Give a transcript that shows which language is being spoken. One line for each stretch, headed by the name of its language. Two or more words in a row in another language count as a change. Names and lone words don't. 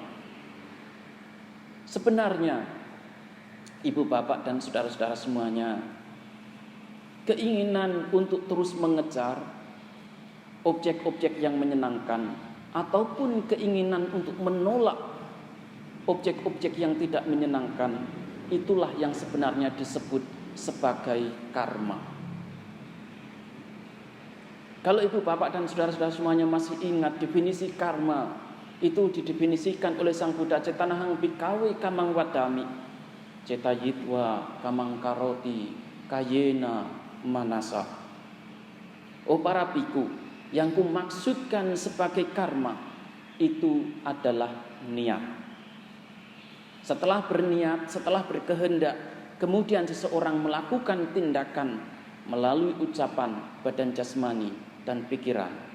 Indonesian: Sebenarnya, ibu bapak dan saudara-saudara semuanya, keinginan untuk terus mengejar objek-objek yang menyenangkan ataupun keinginan untuk menolak objek-objek yang tidak menyenangkan, itulah yang sebenarnya disebut sebagai karma. Kalau ibu bapak dan saudara-saudara semuanya masih ingat definisi karma, itu didefinisikan oleh Sang Buddha,
Pali: cetanahang bhikkhave kamang wadami, cetayitwa kamang karoti kayena manasa.
Indonesian: Oh para biku, yang kumaksudkan sebagai karma itu adalah niat. Setelah berniat, setelah berkehendak, kemudian seseorang melakukan tindakan melalui ucapan, badan jasmani, dan pikiran.